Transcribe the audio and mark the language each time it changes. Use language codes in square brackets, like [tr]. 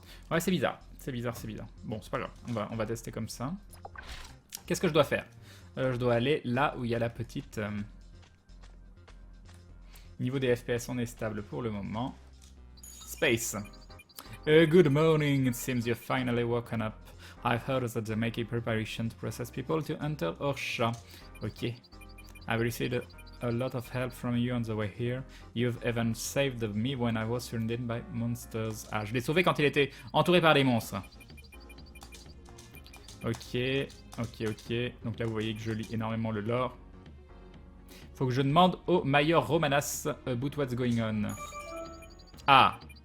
[fr] Ouais, c'est bizarre. C'est bizarre, c'est bizarre. Bon, c'est pas grave. On va tester comme ça. Qu'est-ce que je dois faire? Je dois aller là où il y a la petite... Niveau des FPS, on est stable pour le moment. [en] Space. Good morning. It seems you've finally woken up. I've heard that they make a preparation to process people to enter Orsha. Ok. I've received a lot of help from you on the way here. You've even saved me when I was surrounded by monsters. [fr] Ah, je l'ai sauvé quand il était entouré par des monstres. Ok, ok. Donc là, vous voyez que je lis énormément le lore. Faut que je demande au Mayor Romanas [en] about what's going on. [fr] Ah.